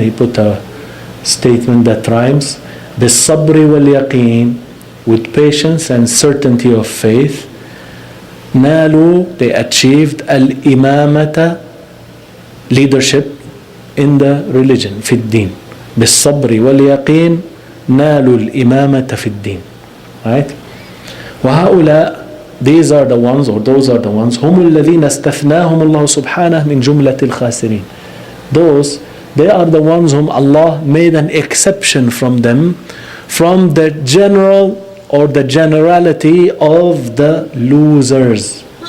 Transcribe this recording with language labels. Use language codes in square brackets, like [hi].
[en] He put a statement that rhymes, [ar] بالصبر واليقين, [en] with patience and certainty of faith, [ar] نالوا, [en] they achieved [ar] الإمامة, [en] leadership in the religion, [ar] في الدين. بالصبر واليقين نالوا الإمامة في الدين. [en] Right? [ar] وهؤلاء, [en] these are the ones, or those are the ones, [ar] هم الذين استثناهم الله سبحانه من جملة الخاسرين. [en] Those, they are the ones whom Allah made an exception from them, from the general or the generality of the losers.